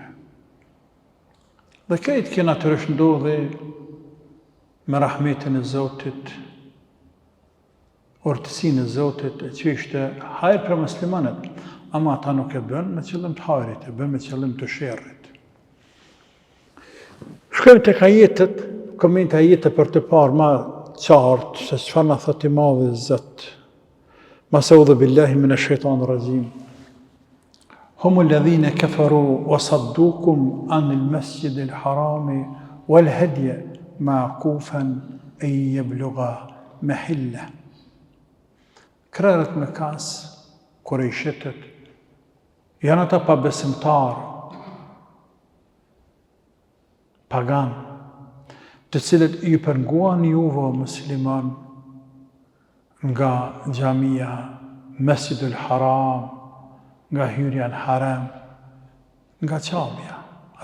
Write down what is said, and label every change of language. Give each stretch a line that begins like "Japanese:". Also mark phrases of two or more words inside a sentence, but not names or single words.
Albanian: Dhe këtë kjo natyrisht ndodhi me rahmetin e Zotit, urtësinë e Zotit, e që ishte hajër për muslimanët, ama ata nuk e bën me qëllim të hajrit, e bën me qëllim të sherrit. Shkojmë tek ajetet, komente ajetet për të parë ma qartë se çfarë na thot i madhi Zot.
Arabic: أعوذ بالله من الشيطان الرجيم. هم الذين كفروا وصدوكم عن المسجد الحرام والهدي معكوفا أن يبلغ محله.
Albanian: Krerët Mekas, Kurejshetët, janë ata pabesimtarë, pagan, të cilët ju penguan juve musliman nga xhamia, Mesjidul Haram, nga hyrja në harem, nga qamja.